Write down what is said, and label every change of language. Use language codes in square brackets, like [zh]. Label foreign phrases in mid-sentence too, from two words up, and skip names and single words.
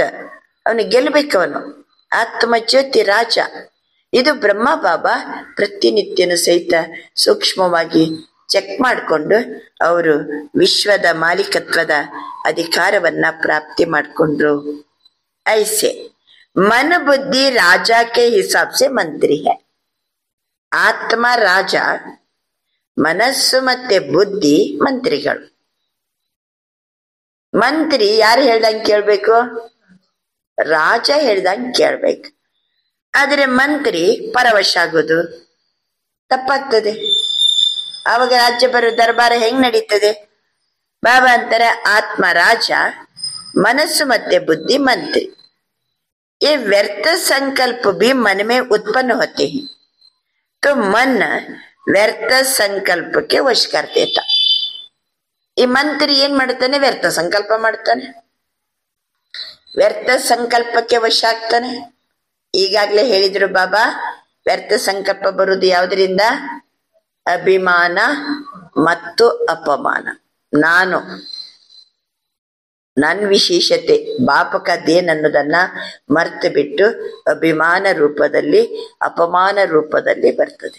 [kn] ಅವನು ಗೆಲ್ಬೇಕವನು. ಆತ್ಮ ಜ್ಯೋತಿ ರಾಜ. ಇದು ಬ್ರಹ್ಮ ಬಾಬಾ ಪ್ರತಿನಿತ್ಯನು ಸಹಿತ ಸೂಕ್ಷ್ಮವಾಗಿ ಚೆಕ್ ಮಾಡಿಕೊಂಡು ಅವರು ವಿಶ್ವದ ಮಾಲೀಕತ್ವದ ಅಧಿಕಾರವನ್ನ ಪ್ರಾಪ್ತಿ ಮಾಡಿಕೊಂಡ್ರು. [hi] ಐಸೆ मन बुद्धि राजा के हिसाब से मंत्री है. [kn] ಆತ್ಮ ರಾಜ, ಮನಸ್ಸು ಮತ್ತೆ ಬುದ್ಧಿ ಮಂತ್ರಿಗಳು. ಮಂತ್ರಿ ಯಾರು ಹೇಳ್ದಂಗೆ ಕೇಳ್ಬೇಕು? ರಾಜ ಹೇಳ್ದಂಗೆ ಕೇಳ್ಬೇಕು. ಆದ್ರೆ ಮಂತ್ರಿ ಪರವಶ ಆಗೋದು ತಪ್ಪಾಗ್ತದೆ. ಆವಾಗ ರಾಜ್ಯ ಬರೋ ದರ್ಬಾರ ಹೆಂಗ್ ನಡೀತದೆ? ಬಾಬಾ ಅಂತಾರೆ ಆತ್ಮ ರಾಜ, ಮನಸ್ಸು ಮತ್ತೆ ಬುದ್ಧಿ मंत्री. [hi] ये व्यर्थ संकल्प भी मन में उत्पन्न होते हैं, तो मन व्यर्थ संकल्प के वश कर देता. [kn] ಈ ಮಂತ್ರಿ ಏನ್ ಮಾಡ್ತಾನೆ? ವ್ಯರ್ಥ ಸಂಕಲ್ಪ ಮಾಡ್ತಾನೆ. ವ್ಯರ್ಥ ಸಂಕಲ್ಪಕ್ಕೆ ವಶ ಆಗ್ತಾನೆ. ಈಗಾಗ್ಲೇ ಹೇಳಿದ್ರು ಬಾಬಾ, ವ್ಯರ್ಥ ಸಂಕಲ್ಪ ಬರುವುದು ಯಾವುದರಿಂದ? ಅಭಿಮಾನ ಮತ್ತು ಅಪಮಾನ. ನಾನು, ನನ್ನ ವಿಶೇಷತೆ, ಬಾಪಕದೇನನ್ನೋದನ್ನ ಮರ್ತು ಬಿಟ್ಟು ಅಭಿಮಾನ ರೂಪದಲ್ಲಿ, ಅಪಮಾನ ರೂಪದಲ್ಲಿ ಬರ್ತದೆ.